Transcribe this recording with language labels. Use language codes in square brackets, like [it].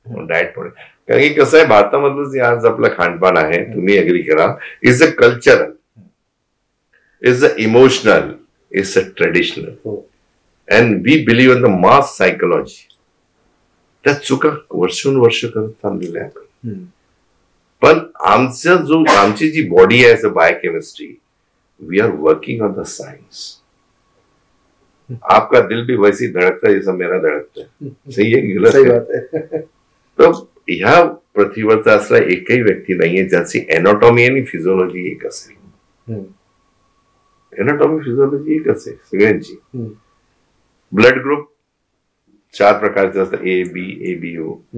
[mr] Diet modification कारण की कसं आहे, भारतामधलं जे आज आपलं खानपान आहे, तुम्ही अग्री करा, [en] Is a cultural, is the emotional, is a traditional, and we believe in the mass psychology. [mr] त्या चुका वर्षोनवर्ष करत चाललेल्या आहेत. पण आमची जी बॉडी आहे, [en] As a biochemistry, we are working on the science. [hi] आपका दिल भी वैसे धड़कता है जैसा मेरा धड़कता है. सही है, गलत है? [mr] तर ह्या पृथ्वीवरचा असला एकही व्यक्ती नाहीये ज्याची एनाटॉमी आणि फिजिओलॉजी एक असेल. एनाटॉमी फिजिओलॉजी एकच आहे सगळ्यांची. ब्लड ग्रुप 4 प्रकारचे असतात, ABO.